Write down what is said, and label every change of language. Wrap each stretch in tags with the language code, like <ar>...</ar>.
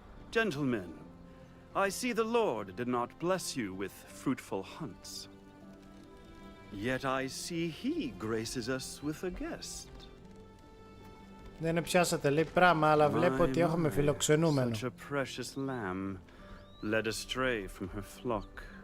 <en>Gentlemen, I see the Lord did not bless you with fruitful hunts. Yet I see he graces us with a guest.</en> <el>Δεν πιάσατε, λέει, πράγμα, αλλά βλέπω ότι έχουμε φιλοξενούμενο.</el> <en>Such a precious lamb led astray from her flock.</en>